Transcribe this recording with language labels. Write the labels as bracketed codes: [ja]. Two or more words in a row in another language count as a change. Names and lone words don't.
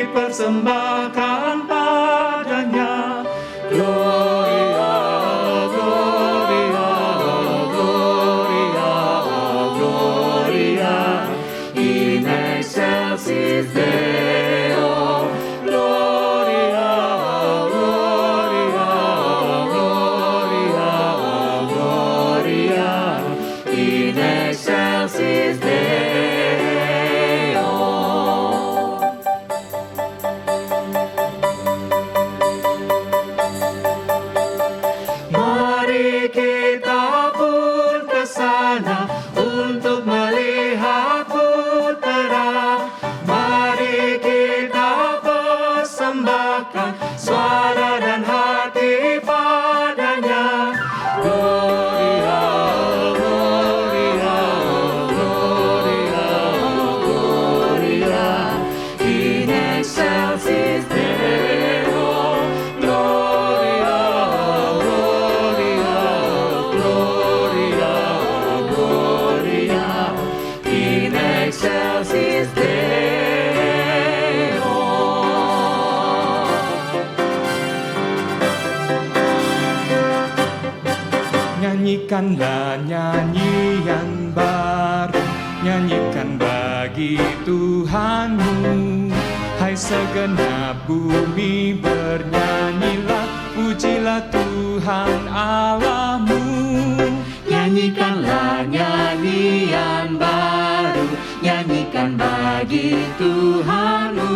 [id] persembahkan padanya. [la] Gloria, Gloria, Gloria, Gloria, in excelsis Deo. Gloria, Gloria, Gloria, Gloria, in excelsis Deo. [id] Mari kita pun ke sana untuk melihat putera. Mari kita persembahkan suara dan hati padanya. [la] Gloria, Gloria, Gloria, Gloria, in excelsis Deo. Gloria, Gloria, Gloria, Gloria, in excelsis Deo. [id] Nyanyikanlah nyanyian baru, nyanyikan bagi Tuhanmu. Hai segenap bumi bernyanyilah, pujilah Tuhan Allahmu. Nyanyikanlah nyanyian baru, nyanyikan bagi Tuhanmu.